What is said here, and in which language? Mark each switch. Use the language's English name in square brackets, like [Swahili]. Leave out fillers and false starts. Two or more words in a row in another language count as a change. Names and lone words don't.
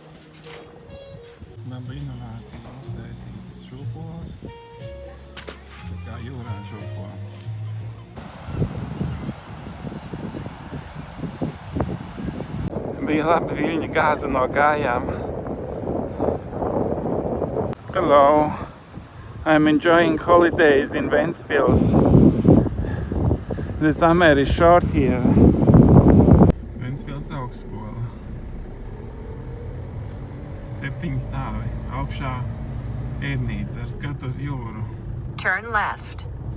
[Latvian] Laba inovācija uztaisītas šūpoles. Tā kā jūrā šūpo. Bija labi viļņi gāza no kājām. [English] Hello, I'm enjoying holidays in Ventspils. The summer is short here. [Latvian] Ventspils augstskola. 7 stāvi. Augšā ēdnīca ar skatu uz jūru. [English] Turn left.